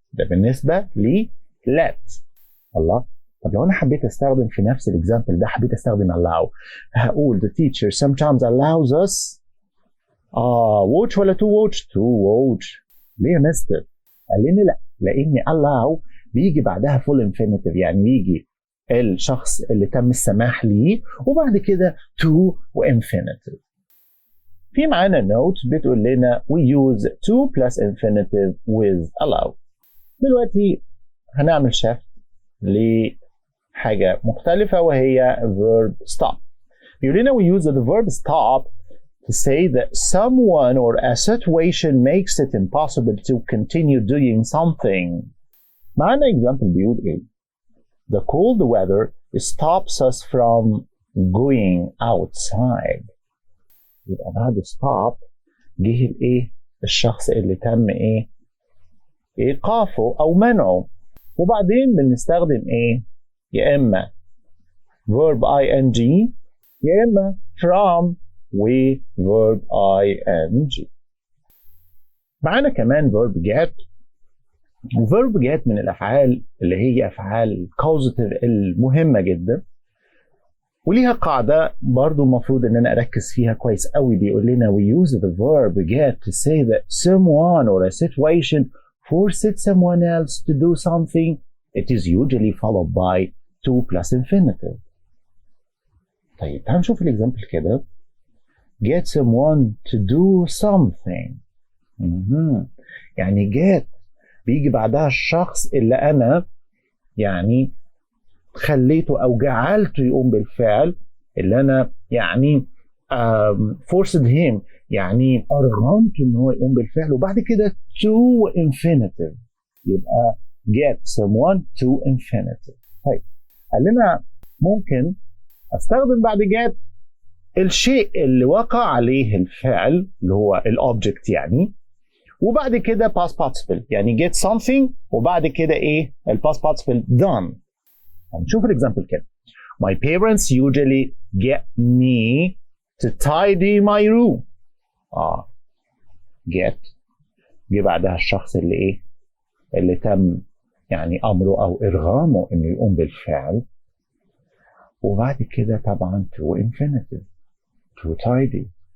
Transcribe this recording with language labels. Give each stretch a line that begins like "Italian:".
Arabic: ده بالنسبة ل let. الله، طب لو أنا حبيت أستخدم في نفس الإكزامبل ده حبيت أستخدم allow هقول
English: the teacher sometimes allows us watch
Arabic: ولا to watch؟ to watch. ليه يا مستر؟ قال لنا لا، لأن allow بيجي بعدها full infinitive يعني يجي الشخص اللي تم السماح ليه وبعد كده to وinfinitive. في معانا
English: note
Arabic: بتقول لنا
English: we use to plus infinitive with allow.
Arabic: دلوقتي هنعمل shift لحاجة مختلفة وهي verb stop. بيقول لنا
English: we use the verb stop to say that someone or a situation makes it impossible to continue doing something. معانا example
Arabic: بيقول ايه؟
English: The cold weather stops us from going outside.
Arabic: يبقى بعد stop جه الايه؟ الشخص اللي تم ايه؟ ايقافه او منعه. وبعدين بنستخدم ايه؟ يا اما verb ing يا اما from و verb ing. معانا كمان verb get. verb get من الافعال اللي هي افعال causative المهمه جدا، وليها قاعده برضو المفروض ان انا اركز فيها كويس قوي. بيقول لنا
English: we use the verb get to say that someone or a situation forced someone else to do something. It is usually followed by to plus infinitive.
Arabic: طيب هنشوف الاكزامبل كده.
English: get someone to do something.
Arabic: يعني get بيجي بعدها الشخص اللي انا يعني خليته او جعلته يقوم بالفعل، اللي انا يعني
English: forced him
Arabic: يعني ارغمته ان هو يقوم بالفعل، وبعد كده to infinitive يبقى get someone to infinitive. طيب قال لنا ممكن استخدم بعد get الشيء اللي وقع عليه الفعل اللي هو الاوبجكت يعني، وبعد كده past participle يعني get something وبعد كده ايه الباست participle done. هنشوف الاكزامبل كده.
English: My parents usually get me to tidy my room.
Arabic: get جه بعدها الشخص اللي ايه اللي تم يعني امره او ارغامه انه يقوم بالفعل، وبعد كده طبعا to infinitive to tidy.